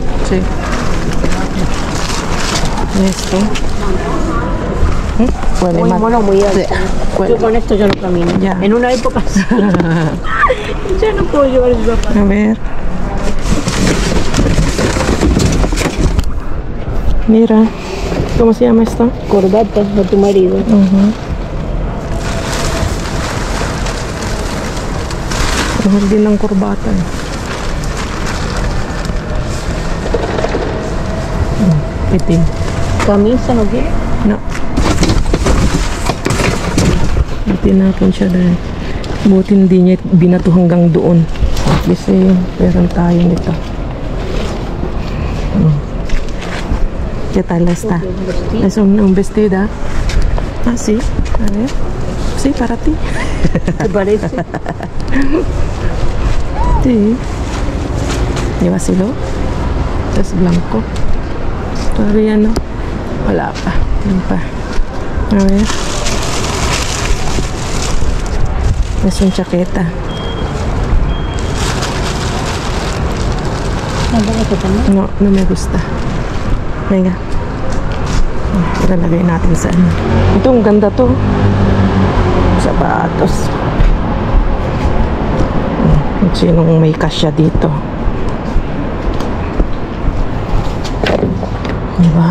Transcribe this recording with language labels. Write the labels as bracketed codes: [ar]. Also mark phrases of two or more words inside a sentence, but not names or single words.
[es] Sí. Esto. Bueno, Muy más. mono, muy alto. Sí. Bueno. Yo con esto ya no camino. Ya. En una época sí. Ya no puedo llevar el zapato. A ver. Mira. ¿Cómo se llama esto? Corbata de tu marido. [tl] Mahal din ng kurbata. Itim. [es] Camisa, ¿no quieres? No. [tl] Tinapon siya dahil buti hindi niya binato hanggang doon. Kasi meron tayo nito. [es] ¿Qué tal está? Es un vestida. Ah, sí. A ver. Sí, para ti. ¿Te parece? Sí. Llévaselo. Es blanco. Todavía no. [tl] Wala pa. Yan pa. [es] A ver. Es un chaqueta. No, no me gusta. Venga. [tl] Ilalagay natin sa ano. Ito, ang ganda to. Sapatos. Sinong may kasya dito? Diba?